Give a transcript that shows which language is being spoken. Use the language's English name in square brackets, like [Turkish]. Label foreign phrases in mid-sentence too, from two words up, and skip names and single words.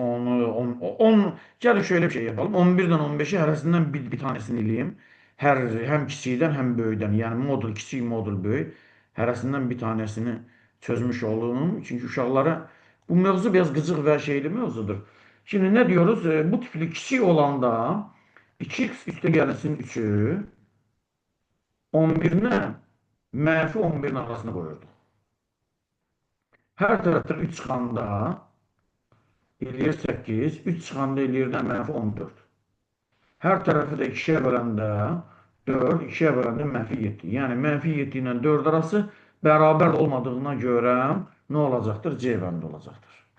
[Azerbaijani] Gəlin [Turkish] şöyle bir şey yapalım. [Azerbaijani] 11'den 15'i hərəsindən bir tanesini eləyim. Həm kiçikdən, həm böyükdən. Yəni modul kiçik, modul böyük. [Turkish] Hərəsindən bir tanesini çözmüş olun. [Azerbaijani] Çünki uşaqlara bu mövzu biraz qıcıq və şeyli mövzudur. [Turkish] Şimdi ne diyoruz? [Azerbaijani] Bu tipli kiçik olanda 2x üstə gəlsin 3'ü 11'ine mənfi 11'in arasına koyurduk. Hər tərəfdən 3 çıxanda eləyir 8, 3 çıxanda eləyir də mənfi 14. Hər tərəfi də 2-yə böləndə 4, 2-yə böləndə mənfi 7. Yəni mənfi 7 ilə 4 arası bərabər olmadığına görə nə olacaqdır? C bəndi olacaqdır.